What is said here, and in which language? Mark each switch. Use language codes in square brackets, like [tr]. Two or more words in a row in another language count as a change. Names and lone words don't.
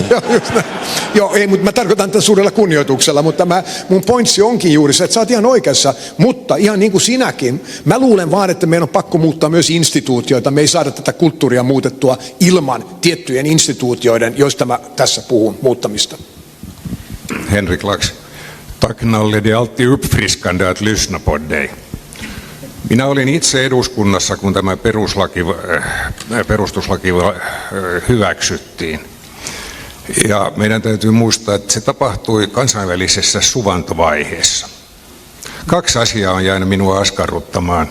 [fi] Joo, ei, mutta mä tarkoitan tätä suurella kunnioituksella, mutta mun pointsi onkin juuri se, että sä oot ihan oikeassa, mutta ihan niin kuin sinäkin, mä luulen vaan, että meidän on pakko muuttaa myös instituutioita. Me ei saada tätä kulttuuria muutettua ilman tiettyjen instituutioiden, joista mä tässä puhun, muuttamista. [sv] Henrik Lax, tack Nalle, det är alltid uppfriskande att lyssna på dig. [fi] Minä olin itse eduskunnassa, kun tämä perustuslaki hyväksyttiin. Ja meidän täytyy muistaa, että se tapahtui kansainvälisessä suvantovaiheessa. 2 asiaa on jäänyt minua askarruttamaan.